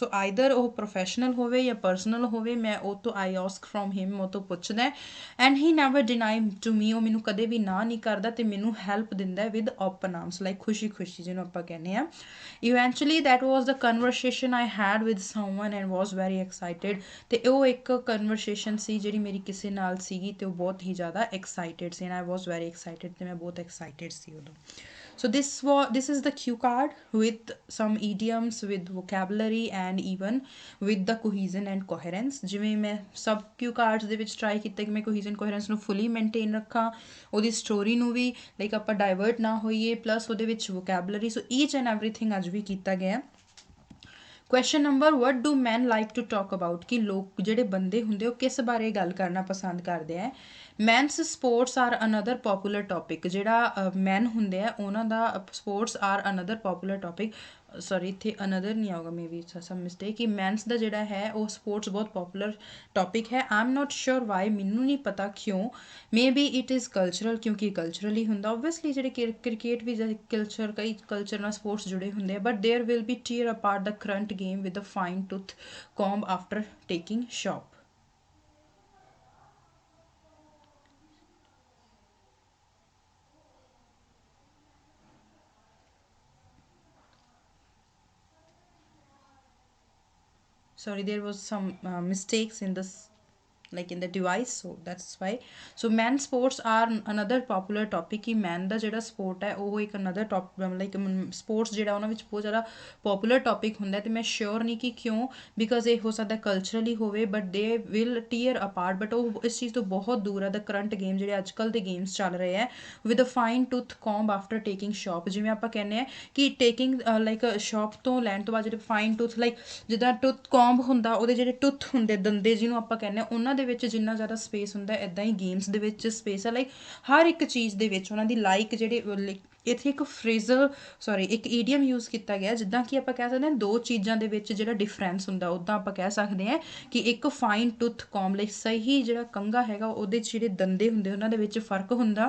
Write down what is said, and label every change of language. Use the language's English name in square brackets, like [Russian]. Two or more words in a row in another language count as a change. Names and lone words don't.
[English] so either [Punjabi] ਉਹ ਪ੍ਰੋਫੈਸ਼ਨਲ ਹੋਵੇ ਜਾਂ ਪਰਸਨਲ ਹੋਵੇ, ਮੈਂ ਉਹ ਤੋਂ [English] I ask from him, [Punjabi] ਉਹ ਤੋਂ ਪੁੱਛਦਾ [English] and he never deny to me, [Punjabi] ਉਹ ਮੈਨੂੰ ਕਦੇ ਵੀ ਨਾ ਨਹੀਂ ਕਰਦਾ ਅਤੇ ਮੈਨੂੰ ਹੈਲਪ ਦਿੰਦਾ [English] with open arms, like [Punjabi] ਖੁਸ਼ੀ ਖੁਸ਼ੀ ਜਿਹਨੂੰ ਆਪਾਂ ਕਹਿੰਦੇ ਹਾਂ। [English] Eventually that was the conversation I had with someone and was very excited, [Punjabi] ਅਤੇ ਉਹ ਇੱਕ ਕਨਵਰਸੇਸ਼ਨ ਸੀ ਜਿਹੜੀ ਮੇਰੀ ਕਿਸੇ ਨਾਲ ਸੀਗੀ ਅਤੇ ਉਹ ਬਹੁਤ ਹੀ ਜ਼ਿਆਦਾ ਐਕਸਾਈਟਿਡ ਸੀ, [English] and I was very excited, [Punjabi] ਅਤੇ ਮੈਂ ਬਹੁਤ ਐਕਸਾਈਟਿਡ ਸੀ ਉਦੋਂ। [English] So this is the cue card with some idioms, with vocabulary and even with the cohesion and coherence। [Punjabi] ਜਿਵੇਂ ਮੈਂ ਸਭ [English] cue cards [Punjabi] ਦੇ ਵਿੱਚ ਟਰਾਈ ਕੀਤਾ ਕਿ ਮੈਂ [English] cohesion coherence [Punjabi] ਨੂੰ [English] fully maintain [Punjabi] ਰੱਖਾਂ, ਉਹਦੀ ਸਟੋਰੀ ਨੂੰ ਵੀ ਲਾਈਕ ਆਪਾਂ ਡਾਇਵਰਟ ਨਾ ਹੋਈਏ, ਪਲੱਸ ਉਹਦੇ ਵਿੱਚ vocabulary, [English] so each and everything [Punjabi] ਅੱਜ ਵੀ ਕੀਤਾ ਗਿਆ। [English] question number, what do men like to talk about, [Punjabi] ਕਿ ਲੋਕ ਜਿਹੜੇ ਬੰਦੇ ਹੁੰਦੇ ਉਹ ਕਿਸ ਬਾਰੇ ਗੱਲ ਕਰਨਾ ਪਸੰਦ ਕਰਦੇ ਹੈ। [English] men's sports are another popular topic, [Punjabi] ਜਿਹੜਾ ਮੈਨ ਹੁੰਦੇ ਆ ਉਹਨਾਂ ਦਾ [English] sports are another popular topic, sorry [Punjabi] ਇੱਥੇ ਅਨਦਰ ਨਹੀਂ ਆਊਗਾ, [English] may be some mistake, [Punjabi] ਕਿ ਮੈਨਸ ਦਾ ਜਿਹੜਾ ਹੈ ਉਹ ਸਪੋਰਟਸ ਬਹੁਤ [English] popular topic [Punjabi] ਹੈ। [English] I am not sure why, [Punjabi] ਮੈਨੂੰ ਨਹੀਂ ਪਤਾ ਕਿਉਂ, [English] may be it is cultural, [Punjabi] ਕਿਉਂਕਿ ਕਲਚਰਲੀ ਹੁੰਦਾ ਓਬਵੀਅਸਲੀ, ਜਿਹੜੇ ਕ੍ਰਿਕਟ ਵੀ ਕਲਚਰ, ਕਈ ਕਲਚਰ ਨਾਲ ਸਪੋਰਟਸ ਜੁੜੇ ਹੁੰਦੇ ਆ, [English] but there will be tear apart the current game with a fine tooth comb after taking shop। Sorry, there was some mistakes in this, like in the device, so that's why। So men sports are another popular topic, [Punjabi] ਕਿ men ਦਾ ਜਿਹੜਾ sport ਹੈ ਉਹ ਇੱਕ [English] another top, like sports [Punjabi] ਜਿਹੜਾ ਉਹਨਾਂ ਵਿੱਚ ਬਹੁਤ ਜ਼ਿਆਦਾ [English] popular topic [Punjabi] ਹੁੰਦਾ, ਤੇ ਮੈਂ sure ਨਹੀਂ ਕਿ ਕਿਉਂ, because ਇਹ ਹੋ ਸਕਦਾ culturally ਹੋਵੇ, [English] but they will tear apart, but [Punjabi] ਉਹ ਇਸ ਚੀਜ਼ ਤੋਂ ਬਹੁਤ ਦੂਰ ਹੈ। [English] the current game, [Punjabi] ਜਿਹੜੇ ਅੱਜ ਕੱਲ੍ਹ ਦੇ games ਚੱਲ ਰਹੇ ਹੈ, [English] with a fine tooth comb after taking shop, [Punjabi] ਜਿਵੇਂ ਆਪਾਂ ਕਹਿੰਦੇ ਹਾਂ ਕਿ [English] taking like shop [Punjabi] ਤੋਂ ਲੈਣ ਤੋਂ ਬਾਅਦ ਜਿਹੜੇ [English] fine tooth, like [Punjabi] ਜਿੱਦਾਂ [English] tooth comb [Punjabi] ਹੁੰਦਾ, ਉਹਦੇ ਜਿਹੜੇ ਟੁੱਥ ਹੁੰਦੇ, ਦੰਦੇ ਜਿਹਨੂੰ ਆਪਾਂ ਕਹਿੰਦੇ ਹਾਂ, ਉਹਨਾਂ ਦੇ ਵਿੱਚ ਜਿੰਨਾ ਜ਼ਿਆਦਾ ਸਪੇਸ ਹੁੰਦਾ, ਇੱਦਾਂ ਹੀ ਗੇਮਸ ਦੇ ਵਿੱਚ ਸਪੇਸ ਹੈ, ਲਾਈਕ ਹਰ ਇੱਕ ਚੀਜ਼ ਦੇ ਵਿੱਚ ਉਹਨਾਂ ਦੀ ਲਾਈਕ ਜਿਹੜੇ ਇੱਥੇ ਇੱਕ [English] phrasal, sorry [Punjabi] ਇੱਕ [English] idiom use [Punjabi] ਕੀਤਾ ਗਿਆ, ਜਿੱਦਾਂ ਕਿ ਆਪਾਂ ਕਹਿ ਸਕਦੇ ਹਾਂ ਦੋ ਚੀਜ਼ਾਂ ਦੇ ਵਿੱਚ ਜਿਹੜਾ ਡਿਫਰੈਂਸ ਹੁੰਦਾ, ਉੱਦਾਂ ਆਪਾਂ ਕਹਿ ਸਕਦੇ ਹਾਂ ਕਿ ਇੱਕ [English] fine tooth comb, [Punjabi] ਲਈ ਸਹੀ ਜਿਹੜਾ ਕੰਘਾ ਹੈਗਾ ਉਹਦੇ 'ਚ ਜਿਹੜੇ ਦੰਦੇ ਹੁੰਦੇ ਉਹਨਾਂ ਦੇ ਵਿੱਚ ਫਰਕ ਹੁੰਦਾ।